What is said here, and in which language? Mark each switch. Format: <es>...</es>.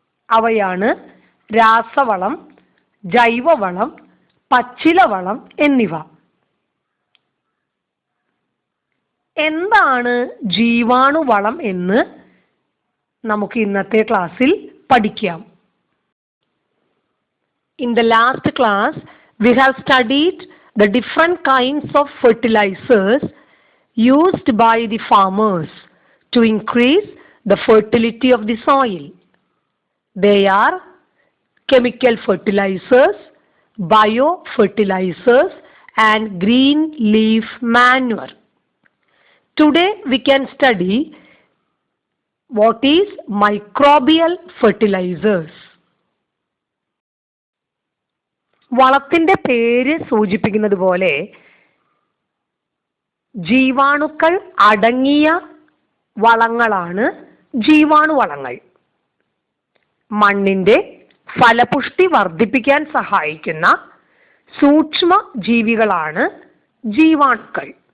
<ml>അവയാണ് രാസവളം, ജൈവവളം, പച്ചിലവളം എന്നിവ. എന്താണ് ജീവാണുവളം എന്ന് നമുക്ക് ഇന്നത്തെ ക്ലാസ്സിൽ പഠിക്കാം.</ml> <en>In the last class, we have studied the different kinds of fertilizers used by the farmers to increase the fertility of the soil. They are chemical fertilizers, biofertilizers, and green leaf manure. Today we can study what is microbial fertilizers.</en> <ml>വളത്തിന്റെ പേര് സൂചിപ്പിക്കുന്നത് പോലെ ജീവാണുക്കൾ അടങ്ങിയ വളങ്ങളാണ് ജീവാണുവളങ്ങൾ. മണ്ണിന്റെ ഫലപുഷ്ടി വർദ്ധിപ്പിക്കാൻ സഹായിക്കുന്ന സൂക്ഷ്മ ജീവികളാണ് ജീവാണുക്കൾ.</ml>